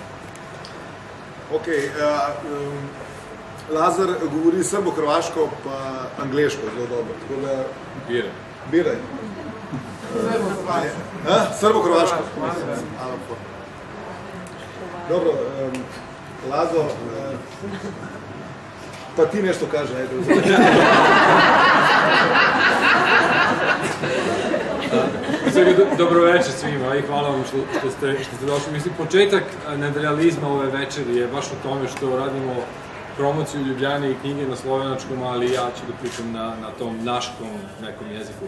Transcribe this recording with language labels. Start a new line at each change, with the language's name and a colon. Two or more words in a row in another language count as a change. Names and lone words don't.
Slovenian: Ok, Lazar govori srbo-hrvaško pa angleško zelo dobro, tako da... Biraj. Srbo-hrvaško.
Serbian: Dobro, Lazo, pa ti nešto kaže, ajde. Dobro večer svima i hvala vam što ste došli. Mislim, početak nadrealizma ove večeri je baš u tome što radimo promociju Ljubljane i knjige na slovenačkom, ali ja ću da pričam na tom naškom nekom jeziku.